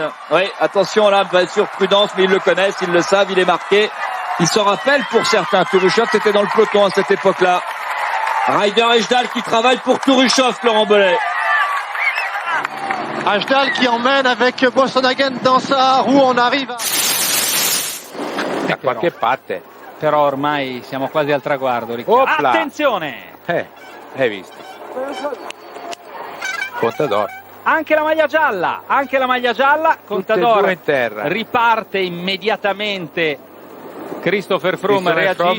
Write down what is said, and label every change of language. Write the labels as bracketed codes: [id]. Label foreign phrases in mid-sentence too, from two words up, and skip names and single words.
[fr] Oui, attention là, va être sur prudence, mais ils le connaissent, ils le savent, il est marqué. Il s'en rappelle pour certains. Turushov c'était dans le peloton à cette époque-là. Ryder Aïchdal qui travaille pour Turushov, Laurent Belay. Aïchdal qui emmène avec Boasson-Hagen dans sa roue, on arrive à... [it] Da qualche parte. Però ormai siamo quasi al traguardo, Riccardo. Opla. Attenzione! Hai visto? Contador. Anche la maglia gialla, Contador in terra. Riparte immediatamente. Christopher Froome reagisce.